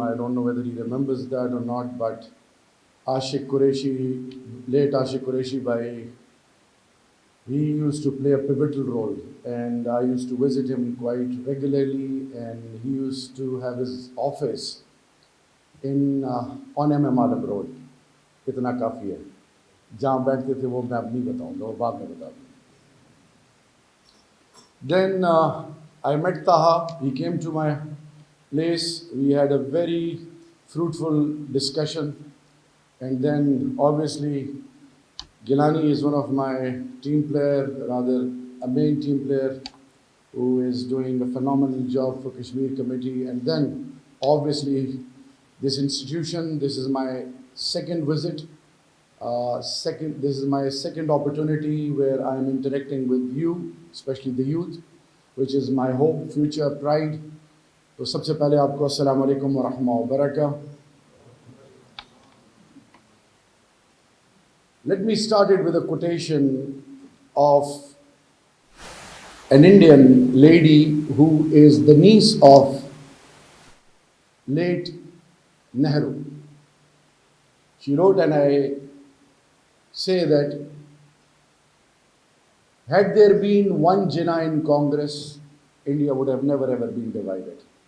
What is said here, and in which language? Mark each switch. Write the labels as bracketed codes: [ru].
[en] I don't know whether he remembers that or not, but Ashik Qureshi, late Ashik Qureshi Bhai, he used to play a pivotal role, and I used to visit him quite regularly, and he used to have his office in on MM Alam Road. [hi] इतना काफ़ी है, जहाँ बैठते थे वो मैं अब नहीं बताऊँगा, वो बाद में बता दूँगा. [en] Then I met Taha. He came to my place. We had a very fruitful discussion, and then obviously Gilani is one of my team player, rather a main team player, who is doing a phenomenal job for Kashmir Committee. And then obviously this institution, this is my second visit. This is my second opportunity where I am interacting with you, especially the youth, which is my hope, future, pride. [hi] तो सबसे पहले आपको अस्सलाम वालेकुम व रहमतुल्लाहि व बरकातहू. [en] Let me start it with a quotation of an Indian lady who is the niece of late Nehru. She wrote, and I say that had there been one Jinnah in Congress, India would have never ever been divided.